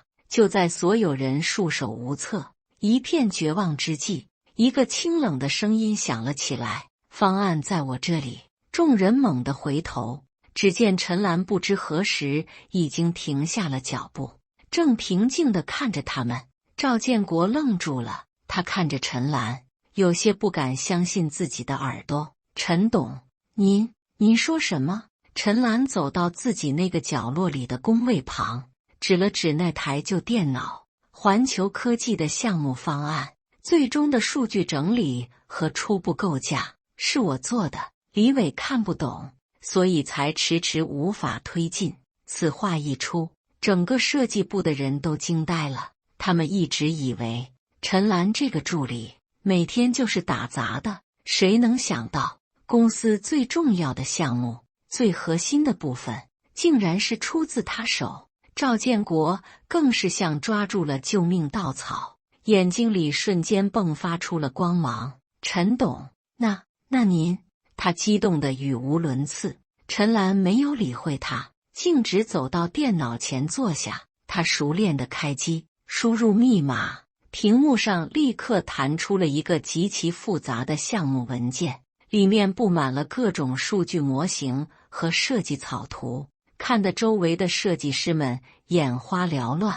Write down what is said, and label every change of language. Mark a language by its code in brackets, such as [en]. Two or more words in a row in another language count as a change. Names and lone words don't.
[zh] 就在所有人束手無策、一片絕望之際，一個清冷的聲音響了起來：“方案在我這裡。” 眾人猛地回頭，只見陳嵐不知何時已經停下了腳步，正平靜地看着他們。趙建國愣住了，他看着陳嵐，有些不敢相信自己的耳朵。陈董，您說什麼？陳嵐走到自己那個角落裡的工位旁，指了指那台舊電腦。環球科技的項目方案，最終的數據整理和初步構架是我做的。李偉看不懂，所以才遲遲無法推進。此話一出，整個設計部的人都驚呆了。他們一直以為陳嵐這個助理每天就是打雜的，誰能想到公司最重要的項目、最核心的部分，竟然是出自他手。趙建國更是像抓住了救命稻草，眼睛裡瞬間迸發出了光芒。陳董，那您……他激動得語無倫次。陳嵐沒有理會他，徑直走到電腦前坐下。他熟練地開機，輸入密碼， 屏幕上立刻彈出了一個極其複雜的項目文件，裡面布滿了各種數據模型和設計草圖，看得周圍的設計師們眼花繚亂。